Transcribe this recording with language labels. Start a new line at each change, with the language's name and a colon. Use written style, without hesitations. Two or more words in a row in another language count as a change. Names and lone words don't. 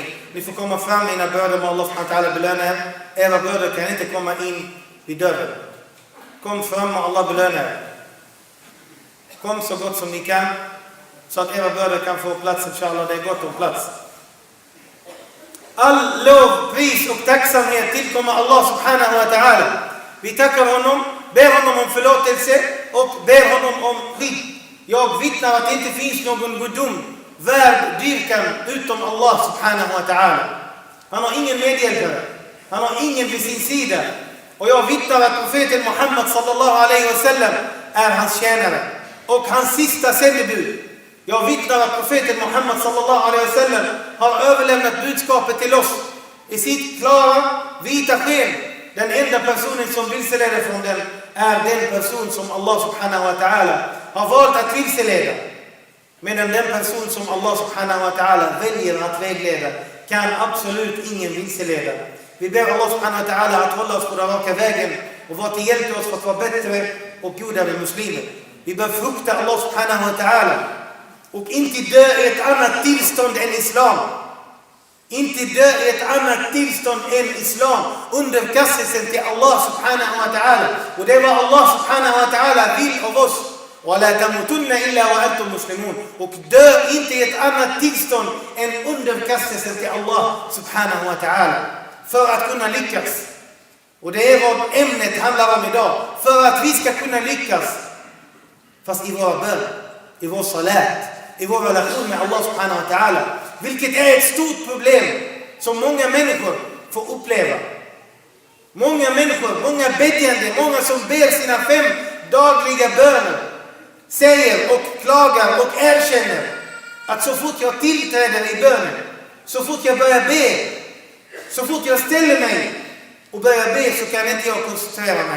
Swedish: Ni får komma fram mina bröder med
Arabic: الله سبحانه وتعالى
Swedish: belönar. Era bröder kan inte komma in vid dörren. Kom fram och Allah belönar. Kom så gott som ni kan så att era bröder kan få plats, inshallah. Det är gott om plats. All lov, pris och tacksamhet tillkommer
Arabic: الله سبحانه وتعالى.
Swedish: Vi tackar honom, ber honom om förlåtelse och ber honom om skydd. Jag vittnar att det inte finns någon gudom värd dyrkan utom
Arabic: الله سبحانه وتعالى.
Swedish: Han har ingen medhjälpare, han har ingen vid sin sida. Och jag vittnar att profeten Muhammad
Arabic: صلى الله عليه وسلم
Swedish: är hans tjänare och hans sista sändebud. Jag vittnar att profeten Muhammad
Arabic: صلى الله عليه وسلم
Swedish: har överlämnat budskapet till oss i sitt klara vita sken. Den enda personen som vilseleder från den är den person som
Arabic: الله سبحانه وتعالى
Swedish: har valt att vilseleda. Medan den person som
Arabic: الله سبحانه وتعالى
Swedish: väljer att vägleda kan absolut ingen vilseleda. Vi ber
Arabic: الله سبحانه وتعالى
Swedish: att hålla oss på den raka vägen och vara till hjälp till oss för att vara bättre och godare muslimer. Vi bör frukta
Arabic: الله سبحانه وتعالى
Swedish: och inte dö i ett annat tillstånd än islam. Inte dö i ett annat tillstånd än islam, underkastelsen till
Arabic: الله سبحانه وتعالى.
Swedish: Och det var
Arabic: الله سبحانه وتعالى
Swedish: vill av oss.
Arabic: وَلَا تَمُوتُنَّ إِلَّا وَأَنْتُمْ مُسْلِمُونَ.
Swedish: Och dö inte i ett annat tillstånd än underkastelsen till
Arabic: الله سبحانه وتعالى.
Swedish: För att kunna lyckas. Och det är vad ämnet handlar om idag. För att vi ska kunna lyckas. Fast i vår bön, i vår salat, i vår relation med
Arabic: الله سبحانه وتعالى.
Swedish: Vilket är ett stort problem som många människor får uppleva. Många människor, många bedjande, många som ber sina 5 dagliga böner säger och klagar och erkänner att så fort jag tillträder i bönen, så fort jag börjar be, så fort jag ställer mig och börjar be så kan inte jag koncentrera mig.